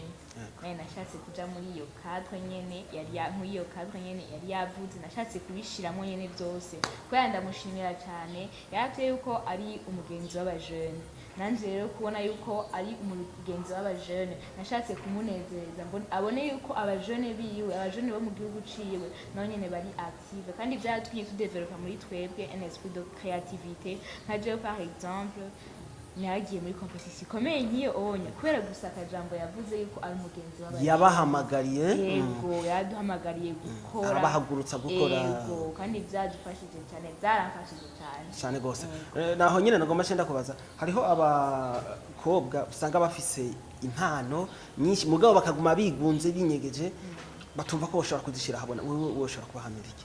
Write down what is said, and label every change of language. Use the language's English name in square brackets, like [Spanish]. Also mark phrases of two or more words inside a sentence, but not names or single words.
[Rundi] Naye nashatse kuja muri iyo cadre nyene yari yavuze nashatse kubishiramo nyene byose kubera ndamushimira cyane yateye yuko ari umugenzi w'abajeune nanje rero kubona yuko ari umugenzi w'abajeune nashatse kumunezeza abone yuko abajeune biwe abajeune bo mu gihugu ciwe no nyene bari active kandi byatumye tudevelopa muri twebwe [French] un esprit de créativité [Rundi] nka [French] je par exemple [Rundi] naragiye muri competition ikomeye nk'iyo onye kubera gusa akajambo yavuze yuko ari umugenzi w'abajeune yabahamagariye. Yego yaduhamagariye gukora abahagurutsa gukora. Yego kandi byadufashije cyane byaramfashije cyane gose. Naho nyine nagomba cyenda kubaza hariho abakobwa usanga bafise impano nyinshi mugabo bakaguma bigunze binyegeje batumva ko bashobora kuzishira habona wewe ushobora kubahanura iki?